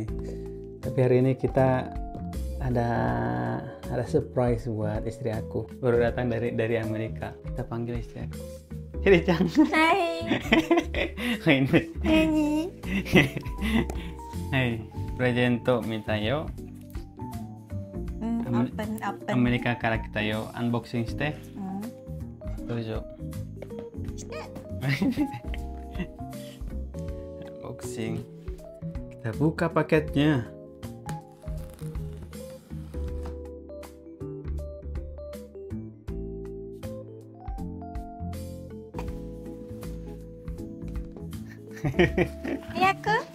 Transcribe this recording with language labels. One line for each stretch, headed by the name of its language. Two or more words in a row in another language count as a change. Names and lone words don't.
Indonesian: Tapi hari ini kita ada surprise buat istri aku. Baru datang dari Amerika. Kita panggil istri aku. Hiri-chan.
Japanese: はい。何? はい、プレゼントミンタよ.
English: Open.
Japanese: アメリカから来たよ。アンボクシングして。どうぞ。Unboxing.
Indonesian: Kita buka paketnya. Aku?